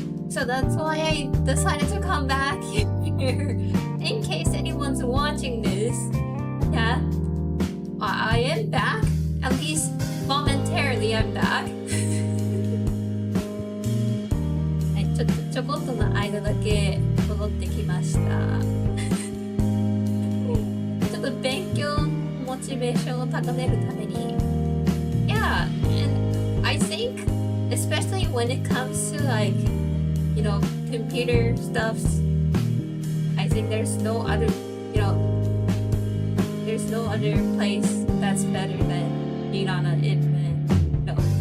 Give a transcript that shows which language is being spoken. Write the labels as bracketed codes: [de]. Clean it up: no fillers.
[en] So that's why I decided to come back here. In case anyone's watching this, yeah, I am back. At least momentarily, I'm back. [ja] ちょこっとの間だけ戻ってきました。ちょっと勉強モチベーションを高めるために。 [en] Yeah, and I think, especially when it comes to like, you know, computer stuffs, I think there's no other, you know, there's no other place that's better than being on an internet. No.